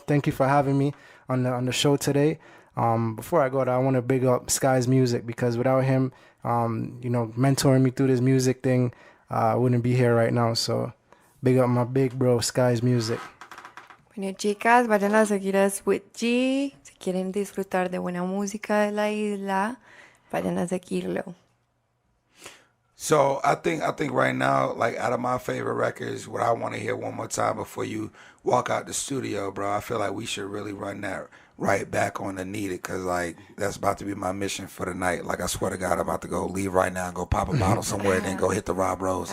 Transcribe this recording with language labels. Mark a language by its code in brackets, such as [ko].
[en] Thank you for having me on the show today. Before I go, I want to big up Sky's music, because without him, mentoring me through this music thing, I wouldn't be here right now. So big up my big bro, Sky's music. [es] Bueno, chicas, vayan a seguir a Suede G. Si quieren disfrutar de buena música de la isla, vayan a seguirlo. [en] So I think right now, like, out of my favorite records, what I want to hear one more time before you walk out the studio, bro, I feel like we should really run that right back on the Needed, because, like, that's about to be my mission for the night. Like, I swear to God, I'm about to go leave right now and go pop a bottle somewhere and then go hit the Rob Rose.